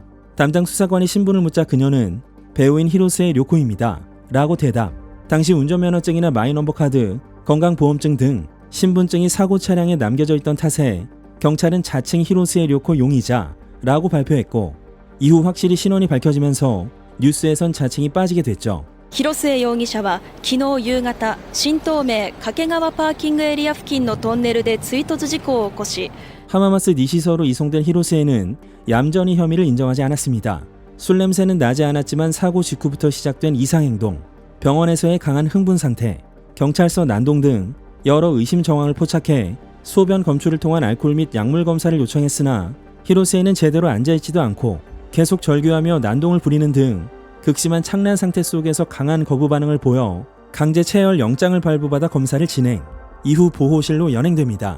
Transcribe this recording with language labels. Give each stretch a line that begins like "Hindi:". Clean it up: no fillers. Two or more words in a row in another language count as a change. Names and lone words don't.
Korean: 담당 수사관이 신분을 묻자 그녀는 배우인 히로스의 료코입니다 라고 대답. 당시 운전면허증이나 마이넘버 카드, 건강보험증 등 신분증이 사고 차량에 남겨져 있던 탓에 경찰은 자칭 히로스의 료코 용의자 라고 발표했고 이후 확실히 신원이 밝혀지면서 뉴스에선 자칭이 빠지게 됐죠.
Japanese: 広末容疑者は昨日夕方、新東名掛川パーキングエリア付近のトンネルで追突事故を起こし
Korean: 하마마스 니시서로 이송된 히로스에는 얌전히 혐의를 인정하지 않았습니다. 술 냄새는 나지 않았지만 사고 직후부터 시작된 이상행동, 병원에서의 강한 흥분 상태, 경찰서 난동 등 여러 의심 정황을 포착해 소변 검출을 통한 알코올 및 약물 검사를 요청했으나 히로스에는 제대로 앉아있지도 않고 계속 절규하며 난동을 부리는 등 극심한 착란 상태 속에서 강한 거부 반응을 보여 강제 체열 영장을 발부받아 검사를 진행, 이후 보호실로 연행됩니다.